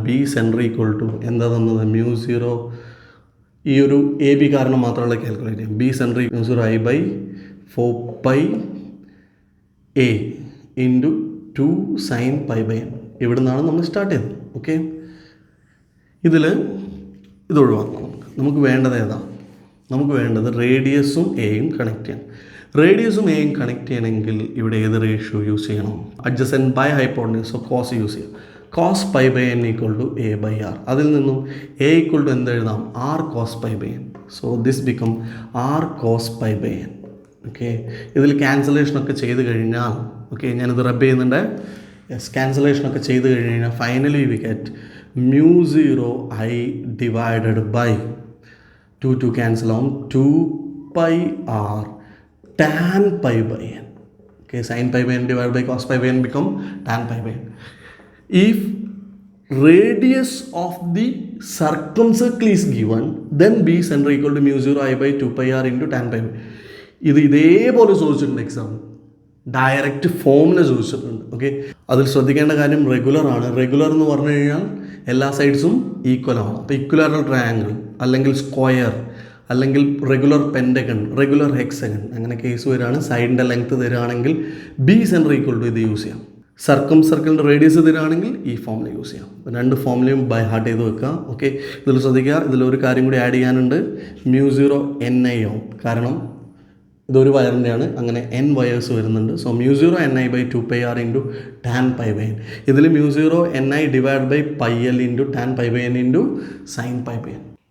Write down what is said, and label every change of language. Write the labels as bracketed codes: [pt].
[ml] B centre equal to എന്താ തന്നത്? mu0 ഈ ഒരു എ ബി കാരണം മാത്രമുള്ള കാൽക്കുലേറ്റ് ചെയ്യാം. [en] B centre mu0 i by 4 pi a into 2 sin pi by n. [ml] ഇവിടെ നിന്നാണ് നമ്മൾ സ്റ്റാർട്ട് ചെയ്തത്. ഓക്കെ, ഇത് ഒഴിവാക്കണം. നമുക്ക് വേണ്ടത് ഏതാ? നമുക്ക് വേണ്ടത് റേഡിയസും എയും കണക്ട് ചെയ്യണം. റേഡിയസും എയും കണക്ട് ചെയ്യണമെങ്കിൽ ഇവിടെ ഏത് റേഷ്യോ യൂസ് ചെയ്യണം? [en] Adjacent by hypotenuse. So cos [ml] use ചെയ്യാം. [en] Cos pi by n equal to a by r. [ml] അതിൽ നിന്നും എ ഈക്വൽ ടു എന്ത് എഴുതാം? [en] R cos pi by n. So this become r cos pi by n. [ml] Okay, ഇതിൽ ക്യാൻസലേഷനൊക്കെ ചെയ്ത് കഴിഞ്ഞാൽ, okay ഞാനിത് റബ്ബ് ചെയ്യുന്നുണ്ട്. [en] yes, [ml] ക്യാൻസലേഷനൊക്കെ ചെയ്ത് കഴിഞ്ഞാൽ [en] finally we get mu0 i divided by 2 [ml] cancel ആവും [en] 2 pi r tan pi by n. Okay, sin pi by n divided by cos pi by n become tan pi by n. If radius of the circumcircle is given, then b center equal to mu0 i by 2 pi r into tan pi by. [ml] ഇത് ഇതേപോലെ ചോദിച്ചിട്ടുണ്ട് exam. Direct ഫോമിൽ ചോദിച്ചിട്ടുണ്ട്. Okay, അതിൽ ശ്രദ്ധിക്കേണ്ട കാര്യം regular ആണ്. Regular എന്ന് പറഞ്ഞു കഴിഞ്ഞാൽ എല്ലാ സൈഡ്സും ഈക്വൽ ആണ്. അപ്പോൾ ഇക്വലാറ്ററൽ ട്രയാങ്കിൾ അല്ലെങ്കിൽ സ്ക്വയർ അല്ലെങ്കിൽ റെഗുലർ പെൻറ്റഗൺ, റെഗുലർ ഹെക്സഗൺ, അങ്ങനെ കേസ് വരികയാണ്. സൈഡിൻ്റെ ലെങ്ത്ത് തരികയാണെങ്കിൽ ബി സെൻറ്റർ ഈക്വൽ ടു ഇത് യൂസ് ചെയ്യാം. സർക്കിളിൻ്റെ റേഡിയസ് തരികയാണെങ്കിൽ ഈ ഫോമിൽ യൂസ് ചെയ്യാം. രണ്ട് ഫോമിലെയും ബൈ ഹാർട്ട് ചെയ്ത് വെക്കുക. ഓക്കെ, ഇതിൽ ശ്രദ്ധിക്കുക. ഇതിലൊരു കാര്യം കൂടി ആഡ് ചെയ്യാനുണ്ട്. mu0 ni ആവും. കാരണം ഇതൊരു വയറിൻ്റെയാണ്, അങ്ങനെ n വയേഴ്സ് വരുന്നുണ്ട്. [en] So mu0 ni by 2 pi r into tan pi by n. ഇതിൽ mu0 ni divide by pi l into tan pi by n into sin pi by n.